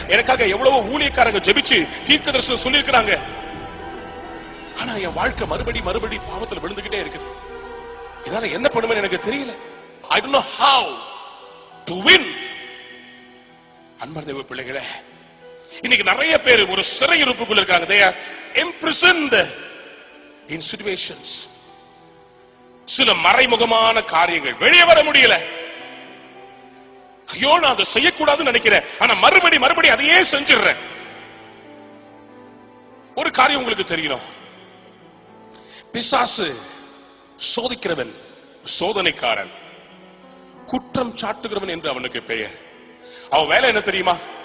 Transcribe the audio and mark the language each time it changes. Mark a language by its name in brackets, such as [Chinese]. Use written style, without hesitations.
[Tamil] எனக்காக எவ்வளவு ஊழியக்காரங்க ஜெபிச்சு தீர்க்கதரிசனம் சொல்லி இருக்காங்க. ஆனா என் வாழ்க்கை மறுபடி பாவத்துல விழுந்துகிட்டே இருக்கு. இதனால என்ன பண்ணுவேன்னு எனக்கு தெரியல. [English] I don't know how to win. [Tamil] அன்பார்ந்த பிள்ளைகளே, இன்னைக்கு நிறைய பேர் ஒரு சிறையிருப்புக்குள்ள இருக்காங்க. [English] They are imprisoned in situations. [Tamil] சில மறைமுகமான காரியங்கள் வெளியே வர முடியல. ஐயோ, நான் அதை செய்யக்கூடாதுன்னு நினைக்கிறேன், ஆனா மறுபடி அதையே செஞ்சிடுறேன். ஒரு காரியம் உங்களுக்கு தெரியணும், பிசாசு சோதிக்கிறவன், சோதனைக்காரன், குற்றம் சாட்டுகிறவன் என்று அவனுக்கு பெயர். அவன் வேலை என்ன தெரியுமா?